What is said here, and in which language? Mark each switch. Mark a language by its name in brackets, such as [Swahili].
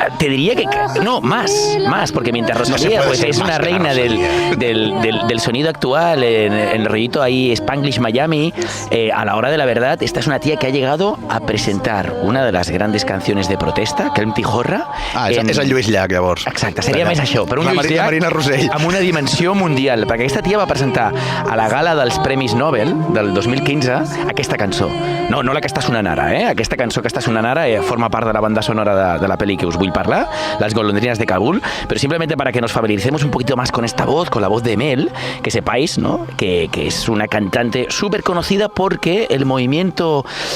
[Spanish] Te diría que... No, más, porque mientras Rosalía pues es una reina del sonido actual, en el rollito ahí Spanglish Miami, a la hora de la verdad, esta es una tía que ha llegado a presentar una de las grandes canciones de protesta, Kelm Tijorra. [Catalan] És el Lluís Llach, llavors. Exacte, seria més això, però un Lluís Llach Marina Rossell. amb una dimensió mundial, perquè aquesta tia va presentar a la gala dels Premis Nobel del 2015 aquesta cançó. No la que està sonant ara, aquesta cançó que està sonant ara forma part de la banda sonora de la peli que us vull parlar, [Spanish] Las golondrinas de Kabul, pero simplemente para que nos familiaricemos un poquito más con esta voz, con la voz de Mel, que sepáis, ¿no?, que es una cantante súper conocida porque el movimiento